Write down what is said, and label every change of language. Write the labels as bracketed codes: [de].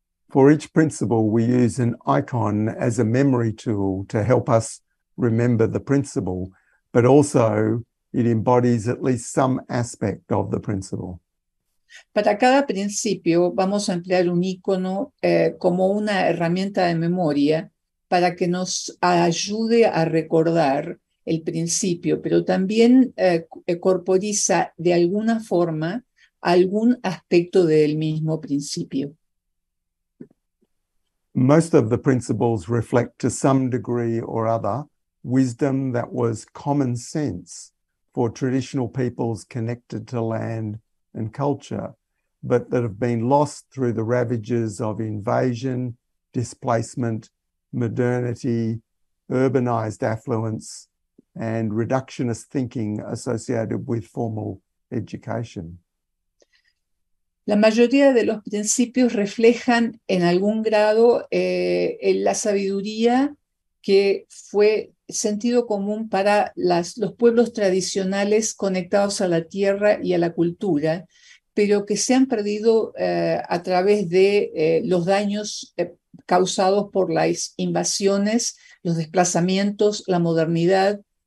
[en] For each principle, we use an icon as a memory tool to help us remember the principle, but also it embodies at least some aspect of the principle. [es] Para cada principio vamos a emplear un icono como una herramienta de memoria para que nos ayude a recordar el principio, pero también corporiza de alguna forma algún aspecto del mismo principio. [en] Most of the principles reflect to some degree or other wisdom that was common sense for traditional peoples connected to land and culture, but that have been lost through the ravages of invasion, displacement, modernity, urbanized affluence, and reductionist thinking associated with formal education. [es] La mayoría de los principios reflejan en algún grado la sabiduría que fue sentido común para los pueblos tradicionales conectados a la tierra y a la cultura, pero que se han perdido a través de los daños causados por las invasiones, los desplazamientos, la modernidad,